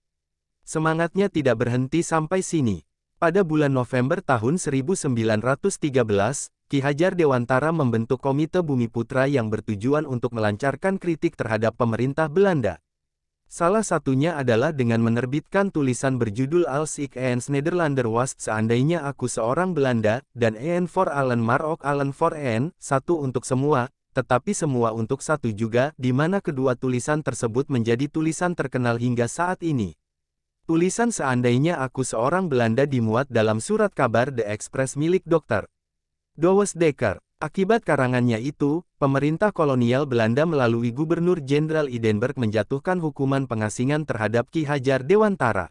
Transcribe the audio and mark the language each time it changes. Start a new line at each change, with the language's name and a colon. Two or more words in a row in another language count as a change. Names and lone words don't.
Indonesian: Semangatnya tidak berhenti sampai sini. Pada bulan November tahun 1913, Ki Hajar Dewantara membentuk Komite Bumi Putra yang bertujuan untuk melancarkan kritik terhadap pemerintah Belanda. Salah satunya adalah dengan menerbitkan tulisan berjudul Als ik eens Nederlander was, seandainya aku seorang Belanda, dan Een voor allen maar ook allen voor een, satu untuk semua, tetapi semua untuk satu juga, di mana kedua tulisan tersebut menjadi tulisan terkenal hingga saat ini. Tulisan seandainya aku seorang Belanda dimuat dalam surat kabar The Express milik Dr. Dowes Dekker. Akibat karangannya itu, pemerintah kolonial Belanda melalui Gubernur Jenderal Idenburg menjatuhkan hukuman pengasingan terhadap Ki Hajar Dewantara.